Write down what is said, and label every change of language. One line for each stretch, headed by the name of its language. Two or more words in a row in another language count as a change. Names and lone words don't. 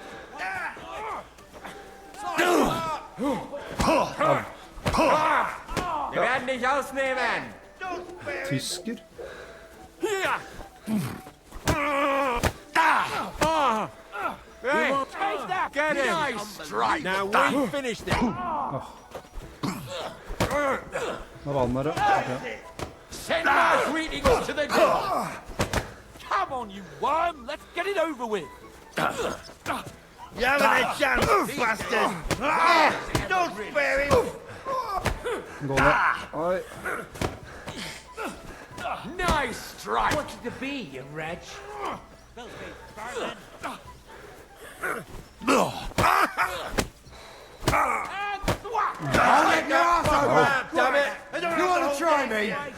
German: Wir werden dich ausnehmen!
Norwegian: Tysker?
English: Hey, take that! Get him! Nice strike! Now we finished it!
Norwegian: Nå var han der, ja.
English: Okay. Send my greetings to the devil! Come on, you worm! Let's get it over with! You haven't a chance, bastard! Don't spare him!
Norwegian: Gå ned. Oi.
English: Nice strike! What's it to be, you wretch? I'll let your ass open! Damn it! You want to try me?